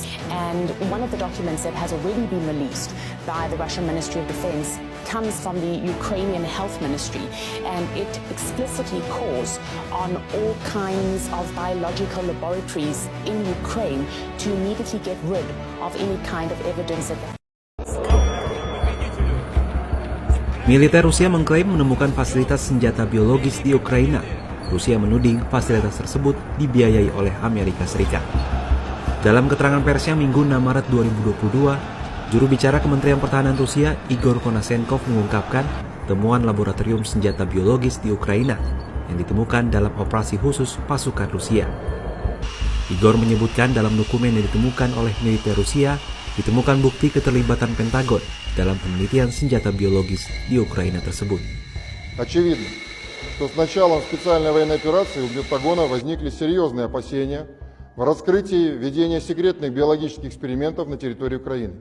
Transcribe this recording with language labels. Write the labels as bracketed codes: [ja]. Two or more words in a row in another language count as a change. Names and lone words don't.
[en] And one of the documents that has already been released by the Russian Ministry of Defense comes from the Ukrainian Health Ministry, and it explicitly calls on all kinds of biological laboratories in Ukraine to immediately get rid of any kind of evidence that [id] Militer Rusia mengklaim menemukan fasilitas senjata biologis di Ukraina. Rusia menuding fasilitas tersebut dibiayai oleh Amerika Serikat. Dalam keterangan persnya Minggu 6 Maret 2022, juru bicara Kementerian Pertahanan Rusia Igor Konasenkov mengungkapkan temuan laboratorium senjata biologis di Ukraina yang ditemukan dalam operasi khusus pasukan Rusia. Igor menyebutkan dalam dokumen yang ditemukan oleh militer Rusia, ditemukan bukti keterlibatan Pentagon dalam penelitian senjata biologis di Ukraina tersebut. [ru] Очевидно, что с началом специальной военной операции у Пентагона возникли серьезные опасения в раскрытии ведения секретных биологических экспериментов на территории Украины.